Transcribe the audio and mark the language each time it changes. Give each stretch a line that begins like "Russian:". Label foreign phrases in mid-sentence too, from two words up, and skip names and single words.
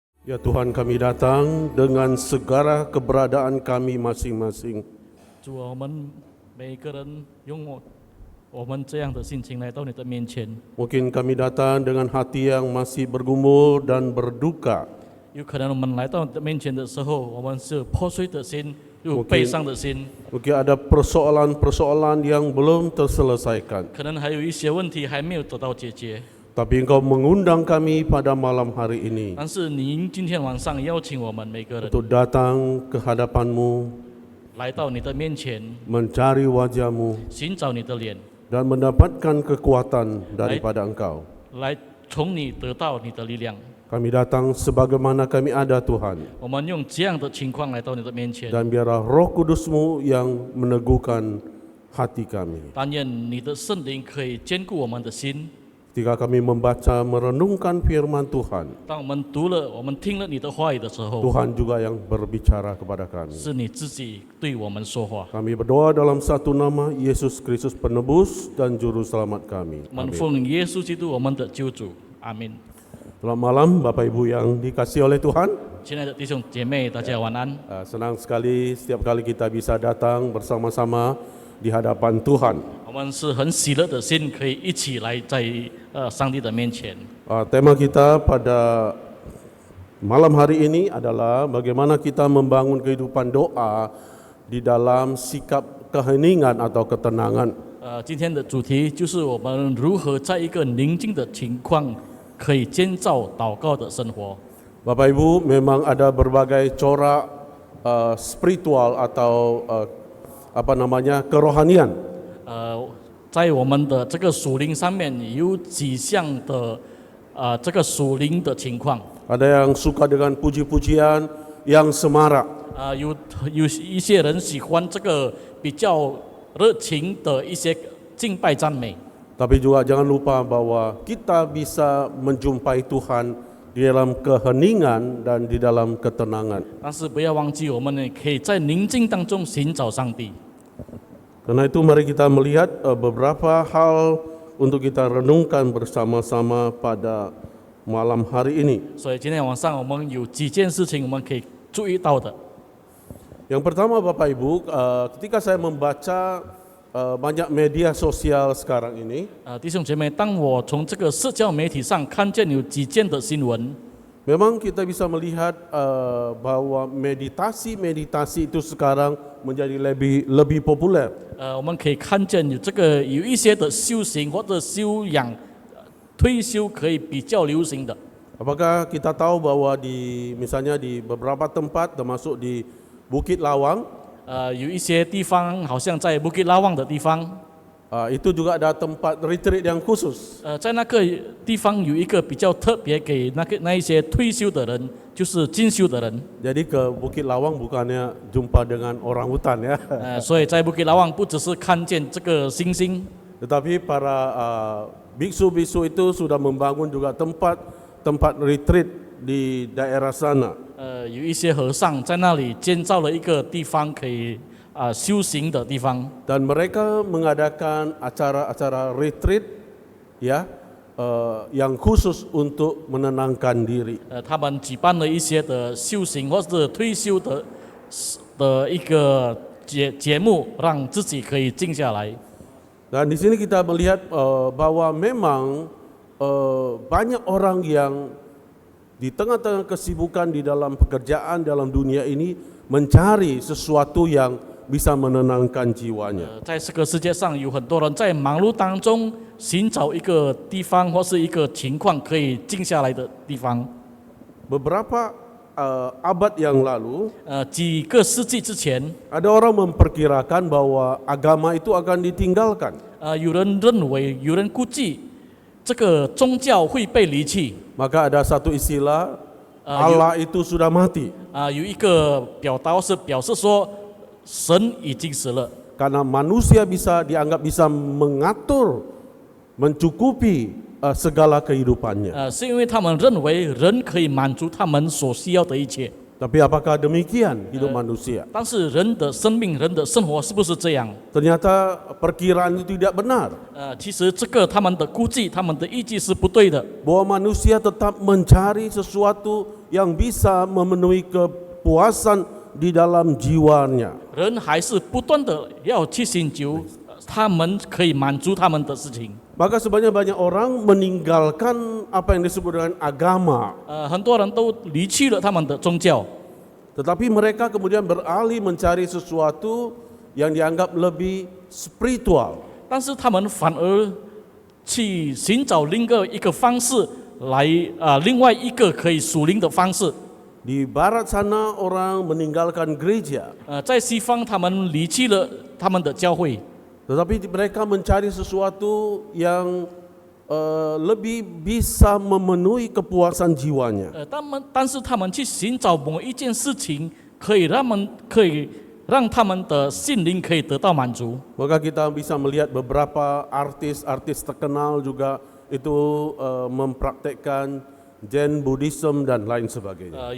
Indonesian: Ya Tuhan, kami datang dengan segala keberadaan kami masing-masing.
Chinese: 主啊，我们每一个人用我们这样的心情来到你的面前。
Indonesian: Mungkin kami datang dengan hati yang masih bergumul dan berduka.
Chinese: 有可能我们来到你的面前的时候，我们是破碎的心，有悲伤的心，
Indonesian: Mungkin ada persoalan-persoalan yang belum terselesaikan.
Chinese: 可能还有一些问题还没有得到解决。
Indonesian: Tapi Engkau mengundang kami pada malam hari ini
Chinese: 但是您今天晚上邀请我们每个人
Indonesian: untuk datang ke hadapan-Mu,
Chinese: 来到你的面前，
Indonesian: mencari wajah-Mu
Chinese: 寻找你的脸，
Indonesian: dan mendapatkan kekuatan daripada Engkau.
Chinese: 来从你得到你的力量。
Indonesian: Kami datang sebagaimana kami ada, Tuhan.
Chinese: 我们用这样的情况来到你的面前，
Indonesian: Dan biarlah Roh Kudus-Mu yang meneguhkan hati kami.
Chinese: 但愿你的圣灵可以坚固我们的心。
Indonesian: Ketika kami membaca, merenungkan firman Tuhan,
Chinese: 当我们读了、我们听了你的话语的时候，
Indonesian: Tuhan juga yang berbicara kepada kami.
Chinese: 是你自己对我们说话。
Indonesian: Kami berdoa dalam satu nama, Yesus Kristus penebus dan juru selamat kami.
Chinese: 我们
Indonesian: Amin.
Chinese: 奉耶稣基督我们的救主，阿门。
Indonesian: Selamat malam Bapak Ibu yang dikasihi oleh Tuhan.
Chinese: 亲爱的弟兄姐妹，大家晚安。
Indonesian: Senang sekali setiap kali kita bisa datang bersama-sama di hadapan Tuhan.
Chinese: 我们是很喜乐的心，可以一起来在上帝的面前。
Indonesian: Tema kita pada malam hari ini adalah bagaimana kita membangun kehidupan doa di dalam sikap keheningan atau ketenangan.
Chinese: 今天的主题就是我们如何在一个宁静的情况，可以建造祷告的生活。
Indonesian: Bapak Ibu, memang ada berbagai corak spiritual atau kerohanian.
Chinese: 在我们的这个属灵上面有几项的这个属灵的情况。
Indonesian: Ada yang suka dengan puji-pujian yang semarak.
Chinese: 有一些人喜欢这个比较热情的一些敬拜赞美。
Indonesian: Tapi juga jangan lupa bahwa kita bisa menjumpai Tuhan di dalam keheningan dan di dalam ketenangan.
Chinese: 但是不要忘记，我们呢可以在宁静当中寻找上帝。
Indonesian: Karena itu mari kita melihat beberapa hal untuk kita renungkan bersama-sama pada malam hari ini.
Chinese: 所以今天晚上我们有几件事情我们可以注意到的。
Indonesian: Yang pertama Bapak Ibu, ketika saya membaca banyak media sosial sekarang ini,
Chinese: 弟兄姐妹，当我从这个社交媒体上看见有几件的新闻，
Indonesian: memang kita bisa melihat bahwa meditasi itu sekarang menjadi lebih populer.
Chinese: 我们可以看见有一些的修行或者修养、退休可以比较流行的。
Indonesian: Apakah kita tahu bahwa misalnya di beberapa tempat termasuk di Bukit Lawang,
Chinese: 有一些地方好像在 Bukit Lawang 的地方，
Indonesian: itu juga ada tempat retreat yang khusus.
Chinese: 在那个地方有一个比较特别给那一些退休的人，就是进修的人。
Indonesian: Jadi ke Bukit Lawang bukannya jumpa dengan orang hutan ya,
Chinese: 所以在 Bukit Lawang 不只是看见这个星星，
Indonesian: tetapi para biksu-biksu itu sudah membangun juga tempat retreat di daerah sana.
Chinese: 有一些和尚在那里建造了一个地方可以修行的地方。
Indonesian: Dan mereka mengadakan acara-acara retreat ya yang khusus untuk menenangkan diri.
Chinese: 他们举办了一些的修行或者退休的一个节目，让自己可以静下来。
Indonesian: Dan di sini kita melihat bahwa memang banyak orang yang di tengah-tengah kesibukan di dalam pekerjaan dalam dunia ini mencari sesuatu yang bisa menenangkan jiwanya.
Chinese: 在这个世界上有很多人在忙碌当中寻找一个地方或是一个情况可以静下来的地方。
Indonesian: Beberapa abad yang lalu,
Chinese: 几个世纪之前，
Indonesian: ada orang memperkirakan bahwa agama itu akan ditinggalkan.
Chinese: 有人认为，有人估计这个宗教会被离弃。
Indonesian: Maka ada satu istilah, Allah itu sudah mati.
Chinese: 有一个表示说神已经死了。
Indonesian: Karena manusia dianggap bisa mengatur, mencukupi segala kehidupannya.
Chinese: 是因为他们认为人可以满足他们所需要的一切。
Indonesian: Tapi apakah demikian hidup manusia?
Chinese: 但是人的生命、人的生活是不是这样？
Indonesian: Ternyata perkiraan itu tidak benar.
Chinese: 其实这个他们的估计、他们的预计是不对的。
Indonesian: Bahwa manusia tetap mencari sesuatu yang bisa memenuhi kepuasan di dalam jiwanya.
Chinese: 人还是不断的要去寻求他们可以满足他们的事情。
Indonesian: Maka sebenarnya banyak orang meninggalkan apa yang disebut dengan agama.
Chinese: 很多人都离去了他们的宗教，
Indonesian: Tetapi mereka kemudian beralih mencari sesuatu yang dianggap lebih spiritual.
Chinese: 但是他们反而去寻找另一个方式来另外一个可以属灵的方式。
Indonesian: Di barat sana orang meninggalkan gereja.
Chinese: 在西方他们离去了他们的教会，
Indonesian: Tetapi mereka mencari sesuatu yang lebih bisa memenuhi kepuasan jiwanya.
Chinese: 但是他们去寻找某一件事情，可以让他们的心灵可以得到满足。
Indonesian: Maka kita bisa melihat beberapa artis-artis terkenal juga itu mempraktekkan
English: Zen Buddhism
Indonesian: dan lain sebagainya.